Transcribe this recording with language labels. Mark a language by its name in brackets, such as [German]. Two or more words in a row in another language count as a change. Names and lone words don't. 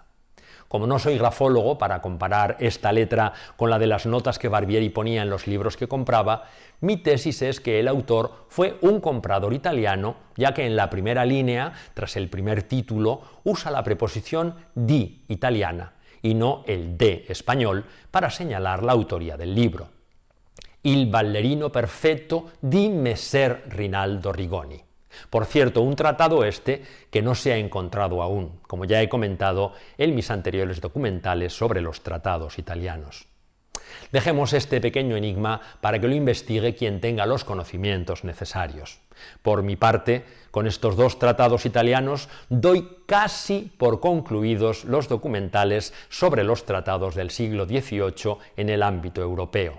[Spanish] Como no soy grafólogo para comparar esta letra con la de las notas que Barbieri ponía en los libros que compraba, mi tesis es que el autor fue un comprador italiano, ya que en la primera línea, tras el primer título, usa la preposición di italiana y no el de español para señalar la autoría del libro. [Italian] Il ballerino perfetto di Messer Rinaldo Rigoni. [Spanish] Por cierto, un tratado que no se ha encontrado aún, como ya he comentado en mis anteriores documentales sobre los tratados italianos. Dejemos este pequeño enigma para que lo investigue quien tenga los conocimientos necesarios. Por mi parte, con estos dos tratados italianos, doy casi por concluidos los documentales sobre los tratados del siglo XVIII en el ámbito europeo.